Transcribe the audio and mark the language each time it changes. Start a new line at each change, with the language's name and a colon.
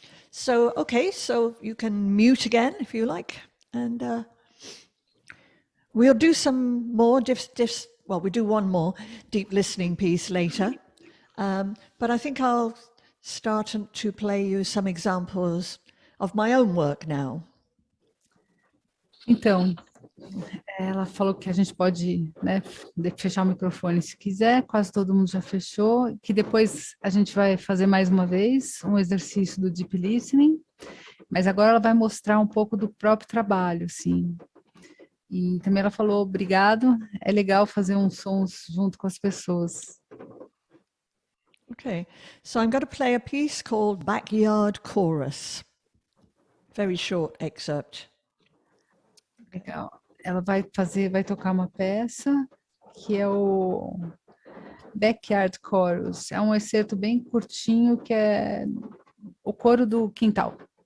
English: So, okay, so you can mute again if you like. And we'll do some more well, we do one more deep listening piece later. But I think I'll start to play you some examples of my own work now.
Portuguese: Então, ela falou que a gente pode, né, fechar o microfone se quiser, quase todo mundo já fechou, que depois a gente vai fazer mais uma vez um exercício do Deep Listening, mas agora ela vai mostrar um pouco do próprio trabalho, assim. E também ela falou, obrigado, é legal fazer uns sons junto com as pessoas.
English: Okay, so I'm going to play a piece called Backyard Chorus. Very short excerpt.
Portuguese: Legal. Ela vai tocar uma peça que é o Backyard Chorus. É um excerto bem curtinho que é o coro do quintal.